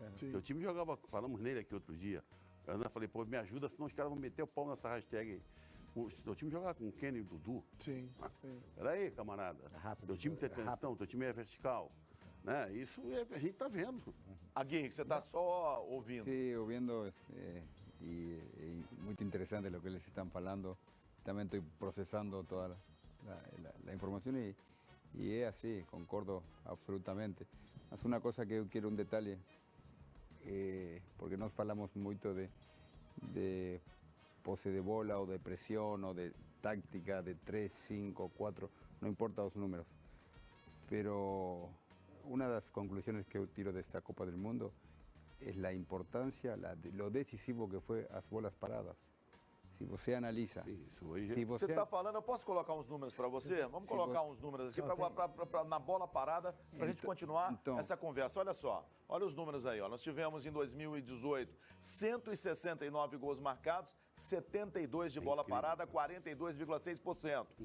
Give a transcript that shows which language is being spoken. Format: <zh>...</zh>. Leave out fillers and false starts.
<pt>Teu time jogava, falamos nele aqui outro dia. Eu falei, pô, me ajuda, senão os caras vão meter o pau nessa hashtag aí. Teu time jogava com o Kenny e o Dudu. Sim. Peraí, camarada. Teu time tem transição, teu time é vertical. Né? Isso a gente tá vendo. Aguirre, você está só ouvindo. Sim, ouvindo.</pt> <es>Y muy interesante lo que les están falando. También estoy procesando toda la información y es así, concordo absolutamente. Es una cosa que yo quiero un detalle, porque nos falamos mucho de pose de bola o de presión o de táctica de 3, 5, 4, no importa los números. Pero una de las conclusiones que yo tiro de esta Copa del Mundo es la importancia, lo decisivo que fue las bolas paradas.</es> <pt>Se você analisa... Você está falando, eu posso colocar uns números para você? Vamos colocar uns números aqui na bola parada, para a gente continuar essa conversa. Olha só, olha os números aí. Ó. Nós tivemos em 2018 169 gols marcados, 72 de bola parada, 42,6%.</pt>